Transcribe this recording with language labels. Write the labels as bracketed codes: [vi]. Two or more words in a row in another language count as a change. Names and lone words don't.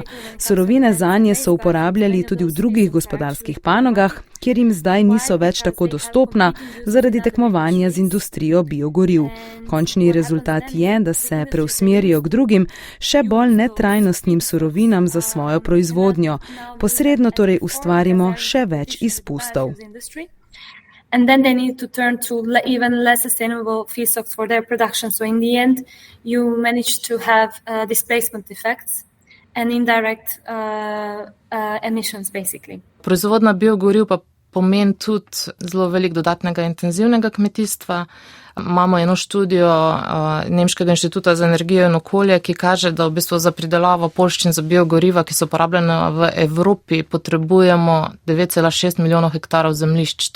[sl] Surovine zanje so uporabljali tudi v drugih gospodarskih panogah, kjer jim zdaj niso več tako dostopna zaradi tekmovanja z industrijo biogoriv. Končni rezultat je, da se preusmerijo k drugim, še bolj netrajnostnim surovinam za svojo proizvodnjo. Posredno torej ustvarimo še več izpustov. [en] and then they need to turn to even less sustainable feedstocks for their production. So in the end, you manage to have displacement effects and indirect emissions, basically. [sl] Proizvodna biogoriv pa pomeni tudi zelo veliko dodatnega intenzivnega kmetijstva. Imamo eno študijo Nemškega inštituta za energijo in okolje, ki kaže, da v bistvu za pridelavo poljščin za biogoriva, ki so uporabljene v Evropi, potrebujemo 9,6 milijonov hektarov zemljišč.